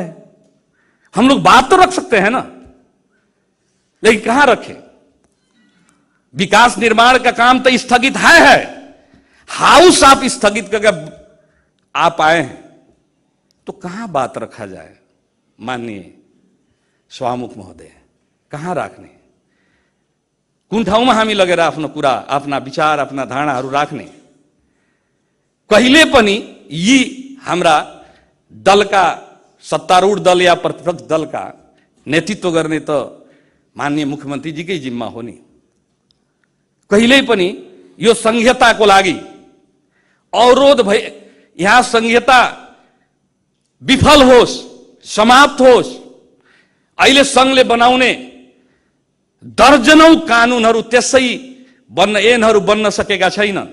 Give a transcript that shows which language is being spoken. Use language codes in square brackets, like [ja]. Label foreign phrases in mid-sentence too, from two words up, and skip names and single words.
[hi] हम लोग बात तो रख सकते हैं ना, लेकिन कहां रखें? विकास निर्माण का काम तो स्थगित है। हाउस आप स्थगित करके आप आए हैं तो कहां बात रखा जाए? [ne] माननीय सभामुख महोदय, कहां राख्ने? कुन ठाउँमा हामी लगेर आफ्नो कुरा, आफ्ना विचार, आफ्ना धारणाहरू राख्ने? कहिले पनि यी हाम्रा दलका, सत्तारूढ़ दल या प्रतिपक्ष दल का नेतृत्व गर्ने त माननीय मुख्यमंत्री जी के जिम्मा हो नि। कहिल्यै पनि यो संघीयताको लागि अवरोध भए, यहाँ संघीयता विफल होस्, समाप्त होस्। अहिले संघले बनाउने दर्जनौं कानूनहरू त्यसै ऐनहरू बन्न सकेका छैनन्।